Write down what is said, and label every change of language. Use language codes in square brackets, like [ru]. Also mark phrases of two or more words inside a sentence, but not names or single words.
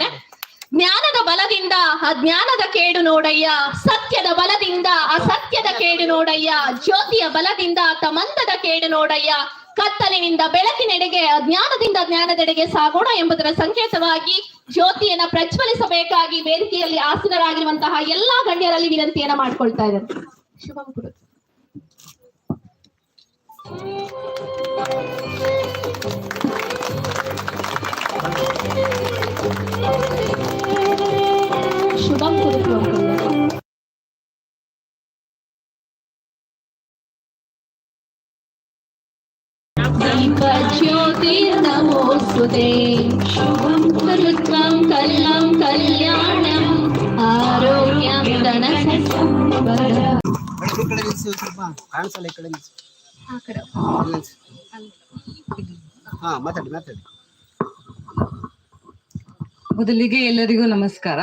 [kn] ಜ್ಞಾನದ ಬಲದಿಂದ ಅಜ್ಞಾನದ ಕೇಡು ನೋಡಯ್ಯ, ಸತ್ಯದ ಬಲದಿಂದ ಅಸತ್ಯದ ಕೇಡು ನೋಡಯ್ಯ, ಜ್ಯೋತಿಯ ಬಲದಿಂದ ತಮಂದದ ಕೇಡು ನೋಡಯ್ಯ, ಕತ್ತಲಿನಿಂದ ಬೆಳಕಿನೆಡೆಗೆ ಅಜ್ಞಾನದಿಂದ ಜ್ಞಾನದೆಡೆಗೆ ಸಾಗೋಣ ಎಂಬುದರ ಸಂಕೇತವಾಗಿ ಜ್ಯೋತಿಯನ್ನ ಪ್ರಜ್ವಲಿಸಬೇಕಾಗಿ ವೇದಿಕೆಯಲ್ಲಿ ಆಸೀನರಾಗಿರುವಂತಹ ಎಲ್ಲಾ ಗಣ್ಯರಲ್ಲಿ ವಿನಂತಿಯನ್ನ ಮಾಡ್ಕೊಳ್ತಾ ಇದ್ದಾರೆ. [sa] ಶುಭಂ ಕುರು. ಶುಭಂ ಕುರು. ದೀಪ ಜ್ಯೋತಿ ನಮೋಸ್ತುತೆ ಶುಭಂ ಕರುತ್ವಂ ಕಲ್ಯಾಂ ಕಲ್ಯಾಣಂ ಆರೋಗ್ಯಂ ಧನಸಂಪದ. [kn] ಮೊದಲಿಗೆ ಎಲ್ಲರಿಗೂ ನಮಸ್ಕಾರ.